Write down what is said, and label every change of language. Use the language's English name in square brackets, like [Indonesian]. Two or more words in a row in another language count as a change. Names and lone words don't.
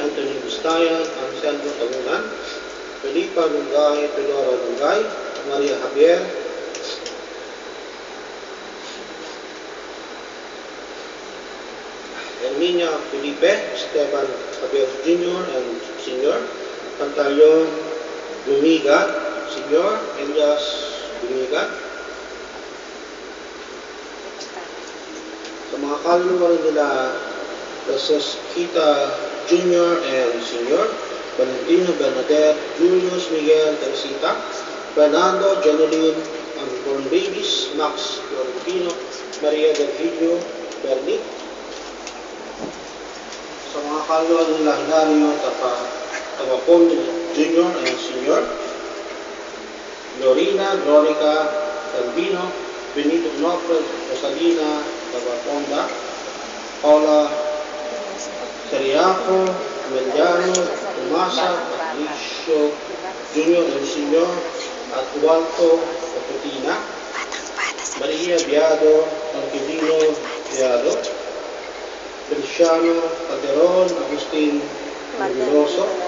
[Filipino] Anthony Bustayan, Anselmo Tamunan, Felipa Lungay, Pedro Lungay, Maria Javier, Herminia Felipe, Esteban Javier Jr. and Sr., Pantaleon Bumigat, Sr., Elias Bumigat. Sa mga kaluluwa nila Mrs. Kita Jr. and Sr., Valentino Bernadette, Julius Miguel Teresita, Fernando Janeline, ang born babies, Max Florentino, Maria Del Video Berni. Sa mga kaluluwa nila Hilario Tapapon Jr. and Sr., Lorena Glorica Calvino, Benito Nofred, Rosalina Tabaponda, Paula Seriaco, Mediano, Tomasa, Patricio Jr. and Sr. at Walto Caputina, Maria Biado, Angelino Biado, Feliciano Calderon, Agustin Nebuloso.